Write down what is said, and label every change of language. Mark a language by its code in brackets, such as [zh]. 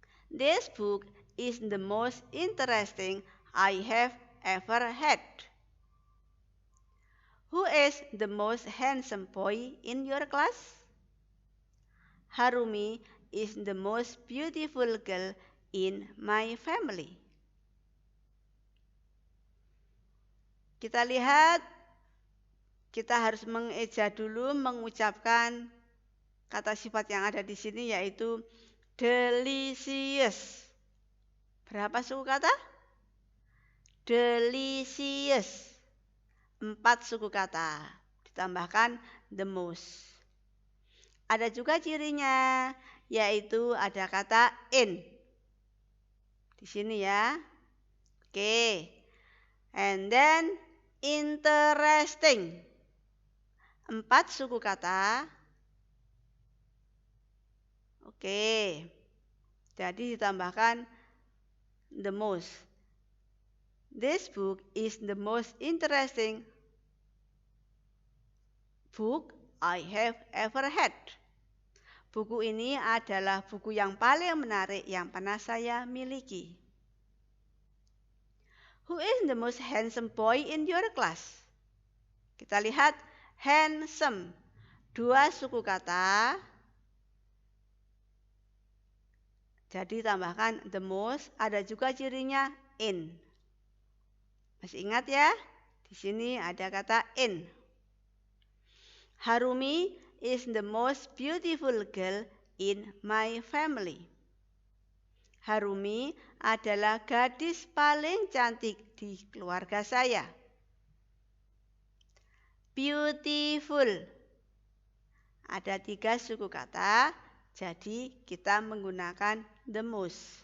[en] This book is the most interesting I have ever had. Who is the most handsome boy in your class? Harumi is the most beautiful girl in my family. [id] Kita lihat, kita harus mengeja dulu mengucapkan kata sifat yang ada di sini yaitu delicious. Berapa suku kata? Delicious. 4 suku kata. Ditambahkan the most. Ada juga cirinya, yaitu ada kata in. Di sini ya. Oke. [en] And then interesting. [id] 4 suku kata. Oke. Jadi ditambahkan the most. [en] This book is the most interesting book I have ever had. [id] Buku ini adalah buku yang paling menarik yang pernah saya miliki. [en] Who is the most handsome boy in your class? [id] Kita lihat handsome. 2 suku kata. Jadi tambahkan the most. Ada juga cirinya in. Masih ingat ya? Di sini ada kata in. [en] Harumi is the most beautiful girl in my family. [id] Harumi adalah gadis paling cantik di keluarga saya. Beautiful. Ada 3 suku kata, jadi kita menggunakan the most.